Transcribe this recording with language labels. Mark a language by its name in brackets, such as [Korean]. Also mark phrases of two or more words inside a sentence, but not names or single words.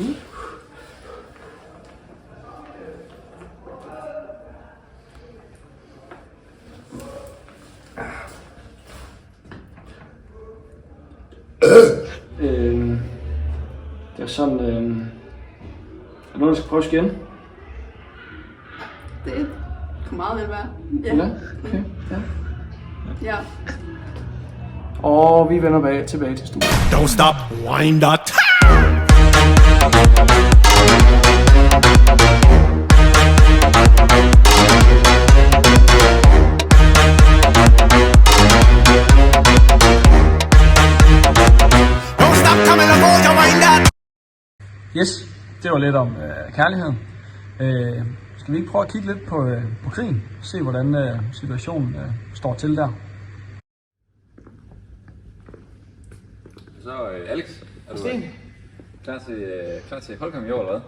[Danish] Det er sådan, er der noget, der skal prøves igen? Det kunne meget vel være. Ja. Ja, okay. Ja. Ja. Og vi vender tilbage til studiet. [English] Don't stop, wind that. Don't stop coming and hold your wind that. Yes, [Danish] det var lidt om kærligheden. Skal vi ikke prøve at kigge lidt på krigen? Se hvordan situationen står til der. Så Alex, er du klar til holdkamp i år, eller hvad?